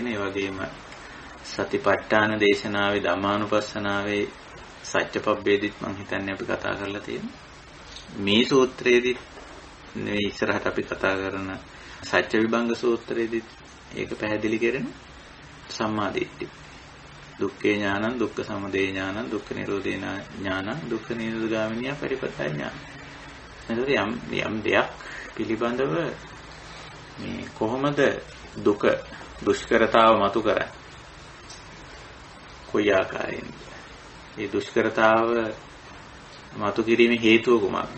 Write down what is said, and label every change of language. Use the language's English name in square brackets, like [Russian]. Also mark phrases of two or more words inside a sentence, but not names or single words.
[Sinhala] ඒ වගේම සතිපට්ඨාන දේශනාවේ ධම්මානුපස්සනාවේ සත්‍යපබ්බේදීත් මම හිතන්නේ අපි කතා කරලා තියෙනවා. මේ සූත්‍රයේදී මේ ඉස්සරහට අපි කතා කරන සත්‍ය විභංග සූත්‍රයේදී ඒක පැහැදිලි කරන [Pali] සම්මා දිට්ඨි. දුක්ඛේ ඥානං දුක්ඛ සමුදය ඥානං දුක්ඛ නිරෝධේ ඥානං දුක්ඛ නිරෝධගාමිනිය පරිපත්තය ඥානං. [Sinhala] එතකොට යම් දෙයක් පිළිබඳව මේ කොහොමද දුක දුෂ්කරතාව මතු කරන්නේ? කොයි ආකාරයෙන්ද? මේ දුෂ්කරතාව මතු කිරීමේ හේතුව කුමක්ද?